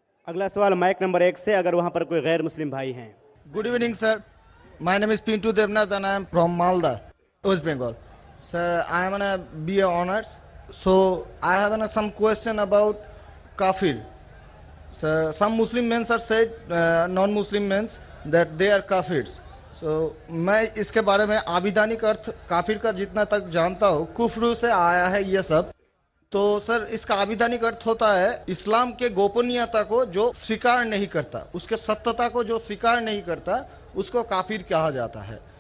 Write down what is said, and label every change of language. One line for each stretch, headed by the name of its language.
Hindi: अगला सवाल mic number 1 से, अगर वहां पर कोई गैर मुस्लिम भाई हैं।
English: Good evening, sir. My name is Pintu Devnath and I am from Malda, West Bengal. Sir, I am a BA honors. So I have some question about kafir. So some Muslim men are said, non-Muslim men, that they are kafirs.
Hindi: So मैं इसके बारे में आविधानिक अर्थ काफिर का जितना तक जानता हूँ, कुफ्र से आया है ये सब। तो सर इसका आविधानिक अर्थ होता है इस्लाम के गोपनीयता को जो स्वीकार नहीं करता, उसके सत्यता को जो स्वीकार नहीं करता, उसको काफिर कहा जाता है।